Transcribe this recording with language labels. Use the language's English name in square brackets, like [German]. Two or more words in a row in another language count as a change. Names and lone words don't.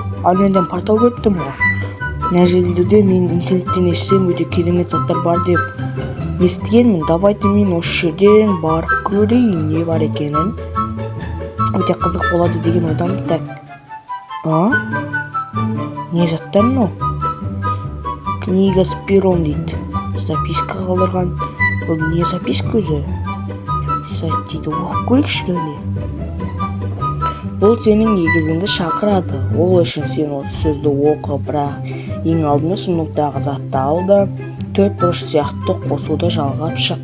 [Kazakh] Ал менден портал көріптім ғой. Мына жерде мен интернеттен естісем өте керемет заттар бар деп естігенмін. Давайте мен осы жерден барып көрейін, не бар екенін. Өте қызық болады деген ойдамын. Так. Не заттар мынау? [Russian] Книга с пером [Kazakh] дейді. Записка қалдырған. Бұл не записка өзі? Сайт дейді. Оқып көрейікші кәне. Бұл сенің егізіңді шақырады. Ол үшін сен осы сөзді оқы, бірақ ең алдымен сұмдықтағы затты ал да 4 бұрыш сияқты қосуды жалғап шық.